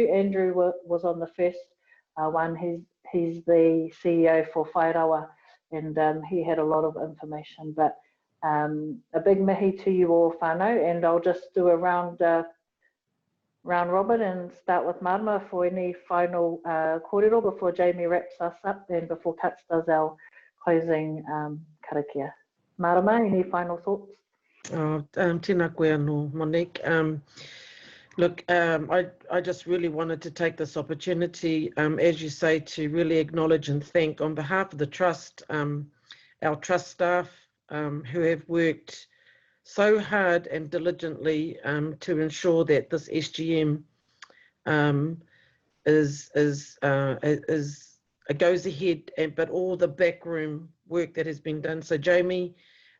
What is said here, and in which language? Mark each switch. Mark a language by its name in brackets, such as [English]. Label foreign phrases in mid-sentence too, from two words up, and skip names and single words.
[English] Andrew was on the first one. He's the CEO for Whairawa, and he had a lot of information. But a big mihi to you all, whānau, and I'll just do a round robin and start with Marama for any final kōrero before Jamie wraps us up and before Cuts does our closing karakia. Marama, any final thoughts? [Māori] Tēnā koe anō, Monique. [English] Look, I just really wanted to take this opportunity, as you say, to really acknowledge and thank on behalf of the Trust, our Trust staff who have worked so hard and diligently to ensure that this SGM goes ahead, but all the backroom work that has been done.